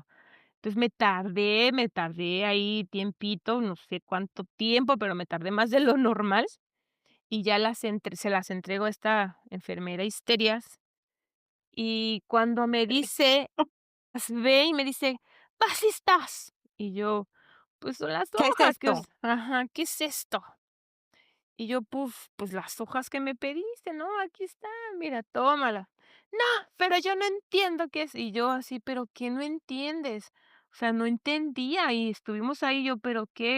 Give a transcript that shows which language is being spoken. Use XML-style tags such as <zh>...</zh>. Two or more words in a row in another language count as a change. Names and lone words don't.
<es>Entonces me tardé ahí tiempito, no sé cuánto tiempo, pero me tardé más de lo normal y ya se las entrego a esta enfermera Histerias, y cuando me dice ve y me dice:</es> <de>"¿Was ist das?".</de> <es>Y yo: "Pues son las ¿Qué es hojas que esto? us ajá, ¿qué es esto?". Y yo: "Pues las hojas que me pediste, ¿no? Aquí están, mira, tómala". "No, pero yo no entiendo qué es". Y yo así: "¿Pero qué no entiendes?". O sea, no entendía y estuvimos ahí, yo: "¿Pero qué?".</es>